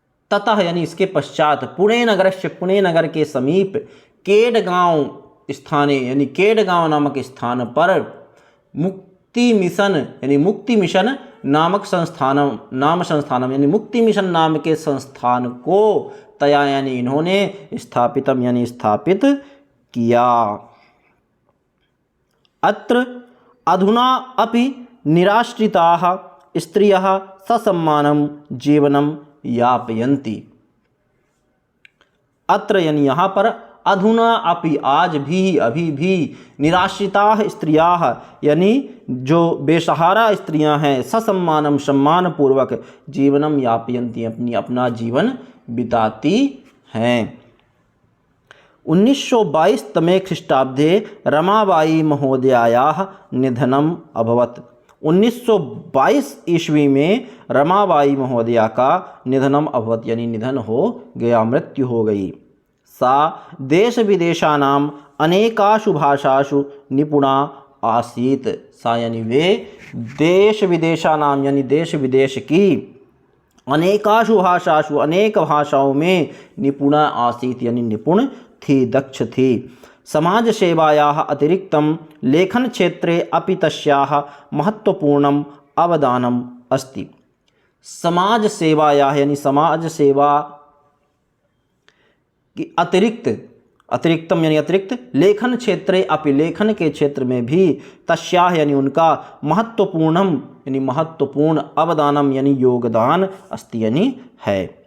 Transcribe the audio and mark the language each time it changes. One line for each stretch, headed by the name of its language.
Hindi: ततः यानी इसके पश्चात पुणे नगर के समीप केडगांव स्थाने यानी केडगांव नामक स्थान पर मुक्ति मिशन नामक संस्थानम यानी मुक्ति मिशन नाम के संस्थान को तया यानी इन्होंने स्थापितम यानी स्थापित किया।
Sanskrit: अत्र अधुना अपि निराश्रिताः स्त्रियः ससम्मानं जीवनं यापयन्ति।
Hindi: अत्र यानी यहाँ पर अधुना अपि आज भी अभी भी
Sanskrit: निराश्रिताः स्त्रियाः
Hindi: यानी जो बेसहारा स्त्रियां हैं ससम्मानम सम्मान पूर्वक जीवनम यापयन्ति अपना जीवन बिताती हैं।
Sanskrit: 1922 तमे ख्रीष्टाब्दे रमाबाई महोदयायाः निधनम अभवत्।
Hindi: 1922 ईस्वी में रमाबाई महोदया का
Sanskrit: निधनम अभवत्
Hindi: यानी निधन हो गया मृत्यु हो गई।
Sanskrit: सा देश विदेशानाम अनेकाशु भाषासु निपुणा आसीत।
Hindi: सा यानी वे देश विदेशानाम यानी देश विदेश की
Sanskrit: अनेकाशु भाषासु
Hindi: अनेक भाषाओं में निपुणा आसीत यानी निपुण थी दक्ष थी।
Sanskrit: समाज सेवायाः अतिरिक्तं लेखन क्षेत्रे अपि तस्याः महत्वपूर्णम् अवदानम् अस्ति।
Hindi: समाज सेवायाः यानी समाज सेवा कि अतिरिक्तम यानी अतिरिक्त
Sanskrit: लेखन क्षेत्रे अपि
Hindi: लेखन के क्षेत्र में भी तस्याह यानी उनका महत्वपूर्णम यानी महत्वपूर्ण अवदानम यानी योगदान अस्ति यानी है।